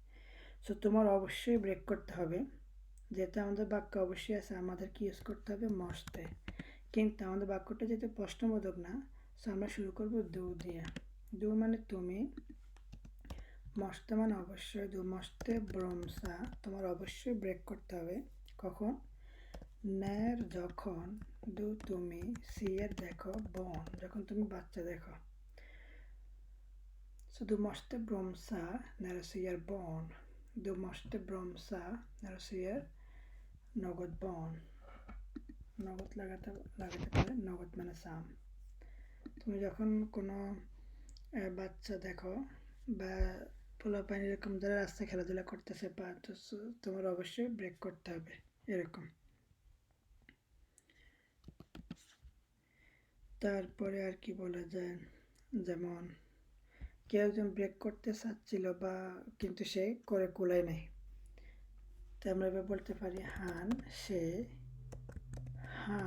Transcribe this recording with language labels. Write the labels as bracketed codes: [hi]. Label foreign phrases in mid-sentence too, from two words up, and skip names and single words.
[bn] সো তোমার অবশ্যই ব্রেক করতে হবে, যেহেতু আমাদের বাক্য অবশ্যই আছে, আমাদের কি ইউজ করতে হবে, মস্তে, কিন্তু আমাদের বাক্যটা যেহেতু প্রশ্নবোধক না, সো আমরা শুরু করব দু দিয়ে। দু মানে তুমি, মস্তে মানে অবশ্যই, [sv] du måste bromsa, [bn] তোমার অবশ্যই ব্রেক করতে হবে, কখন, när যখন, du তুমি, ser দেখো, barn যখন তুমি বাচ্চা দেখো. [sv] Så du måste bromsa när du ser barn. Du måste bromsa när du ser något barn. [bn] Något লাগাতে পারে, något মানে সাম. তুমি যখন কোনো বাচ্চা দেখো বা পোলাপাইন এরকম যারা রাস্তায় খেলাধুলা করতেছে তোমার অবশ্যই ব্রেক করতে হবে এরকম. তারপরে আর কি বলা যায়, যেমন কেউ একজন ব্রেক করতে চাচ্ছিল বা কিন্তু সে করে কুলায় নাই, তো আমরা এবার বলতে পারি হান সে হান.